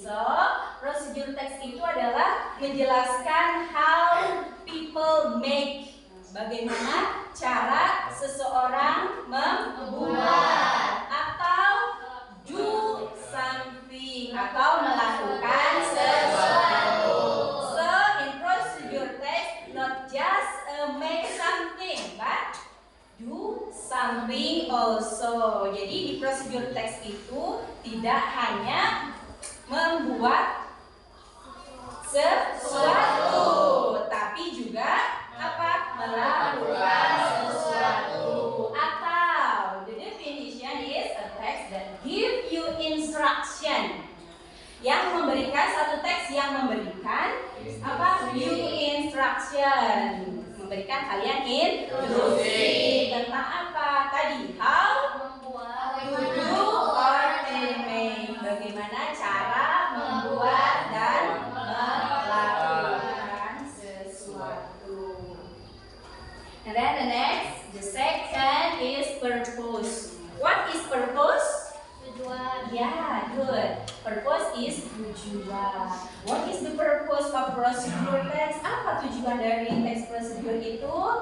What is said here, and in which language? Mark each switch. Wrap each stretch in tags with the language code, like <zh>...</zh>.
<id>So, procedure text itu adalah menjelaskan</id> <en>how people make.</en> <id>Bagaimana cara seseorang membuat atau</id> <en>do something</en> <id>atau melakukan sesuatu.</id> <en>So, in procedure text, not just make something, but do something also.</en> <id>Jadi di procedure text itu tidak hanya membuat sesuatu, tapi juga apa? Melakukan sesuatu.</id> <en>Atau the definition is a text that give you instruction.</en> <id>Yang memberikan satu teks yang memberikan apa?</id> <en>You instruction.</en> <id>Memberikan kalian instruksi tentang apa tadi?</id> <en>How to do or to make.</en> <id>Bagaimana cara membuat dan melakukan sesuatu.</id> <en>And then the second is purpose. What is purpose?</en> <id>Tujuan.</id> <en>Yeah, good. Purpose is tujuan. What is the purpose of procedure text?</en> <id>Apa tujuan dari teks prosedur itu?</id>